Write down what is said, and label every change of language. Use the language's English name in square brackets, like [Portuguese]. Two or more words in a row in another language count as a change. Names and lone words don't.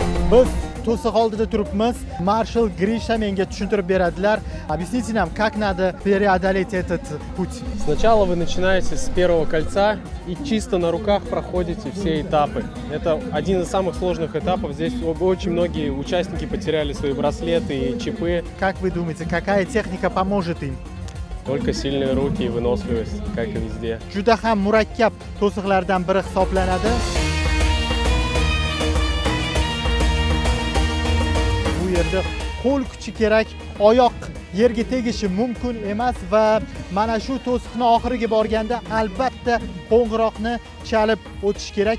[Uzbek] Biz to'siq oldida turibmiz. Marshal Grisha menga tushuntirib beradilar. [Russian] Объясните нам, как надо преодолеть этот путь. Сначала вы начинаете с первого кольца и чисто на руках проходите все этапы. Это один из самых сложных этапов. Здесь очень многие участники потеряли свои браслеты и чипы. Как вы думаете, какая техника поможет им? Только сильные руки и выносливость, как и везде. [Uzbek] Juda ham murakkab to'siqlardan biri hisoblanadi. Bu yerda qo'l kuchi kerak, oyoq yerga tegishi mumkin emas va mana shu to'siqni oxiriga borganda albatta qo'ng'iroqni chalib o'tish kerak.